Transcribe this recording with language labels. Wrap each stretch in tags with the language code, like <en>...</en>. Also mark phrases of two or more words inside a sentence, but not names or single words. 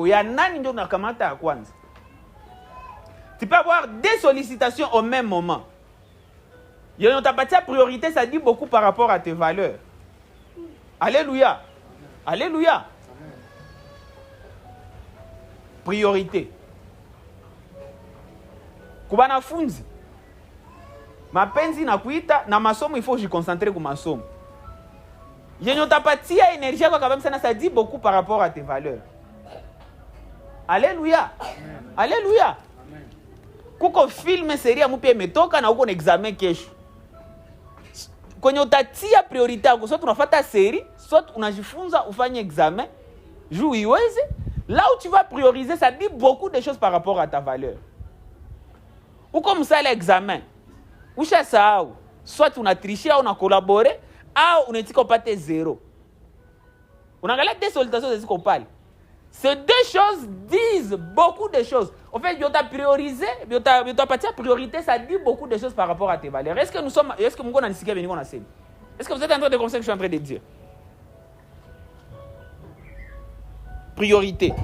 <fr>Tu peux avoir des sollicitations au même moment. Ta priorité, ça dit beaucoup par rapport à tes valeurs. Alléluia. Alléluia. Priorité.</fr> <sw>Kubana funzi. Mapenzi na kuita na masomo,</sw> <fr>il faut que je concentre sur masomo. Énergie, ça dit beaucoup par rapport à tes valeurs. Alléluia. Alléluia.</fr> <sw>Kuko</sw> <fr>film série</fr> <sw>amupe metoka na uko examen kesho. Kwenye utatia priorité yako, soit unafuata série, soit unajifunza ufanye examen, juu iweze.</sw> <fr>Là où tu vas prioriser, ça dit beaucoup de choses par rapport à ta valeur.</fr> <sw>Uko msala examen. Usha sahau, soit unatricher ou una collaborer, ou unatika upate zéro. Unaangalia</sw> <fr>des sollicitations de</fr> <sw>ziko pale.</sw> <fr>Ces deux choses disent beaucoup de choses. En fait, tu as priorisé, tu as parti à priorité, ça dit beaucoup de choses par rapport à tes valeurs. Est-ce que nous sommes, est-ce que nous sommes est-ce que vous êtes en train de comprendre ce que je suis en train de dire? Priorité.</fr>